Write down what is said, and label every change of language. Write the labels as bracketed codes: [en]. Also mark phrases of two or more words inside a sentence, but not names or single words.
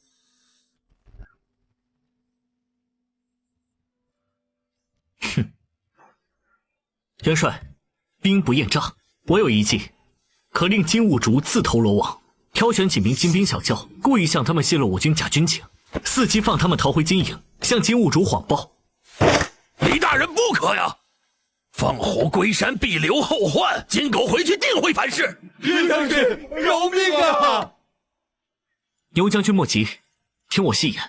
[zh] 哼，元帅，兵不厌诈，我有一计，可令金兀術自投罗网，挑選几名精兵小将，故意向他们泄露我军假軍情，伺機放他們逃回金營，向金兀術謊報。李大人不可呀！放虎歸山，必留後患。金狗回去定會反噬。李將軍，饒命啊！牛將軍莫急，聽我細言。